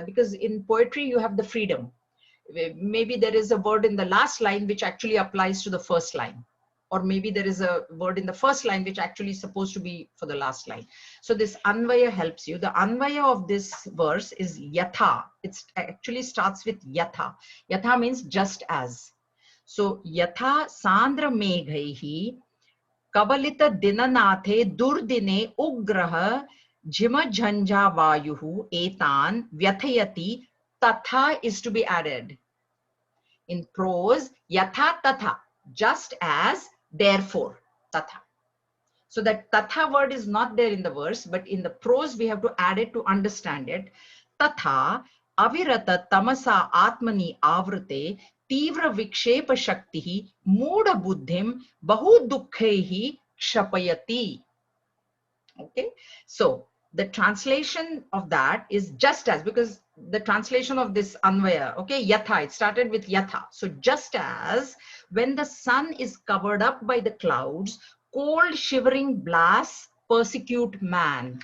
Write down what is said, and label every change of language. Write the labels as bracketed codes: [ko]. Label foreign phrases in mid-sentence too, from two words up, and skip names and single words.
[en] Because in poetry, you have the freedom. Maybe there is a word in the last line which actually applies to the first line. Or maybe there is a word in the first line which actually is supposed to be for the last line. So this Anvaya helps you. The Anvaya of this verse is Yatha. It actually starts with Yatha. [sa] Yatha [en] means just as. So [sa] Yatha Sandra Meghaihi Kavalita Dinanathe Durdine Ugraha Jima Jhanja Vayuhu Etan Vyathayati Tatha [en] is to be added. In prose, [sa] Yatha Tatha, [en] just as, therefore, Tatha. So that Tatha word is not there in the verse, but in the prose, we have to add it to understand it. [sa] Tatha Avirata Tamasa Atmani Avrate Tivra Vikshepa Shaktihi Muda Buddhim Bahu Dukkhehi Kshapayati. [en] Okay, so the translation of that is just as, because the translation of this Anvaya, okay, Yatha, it started with Yatha. So just as when the sun is covered up by the clouds, cold shivering blasts persecute man.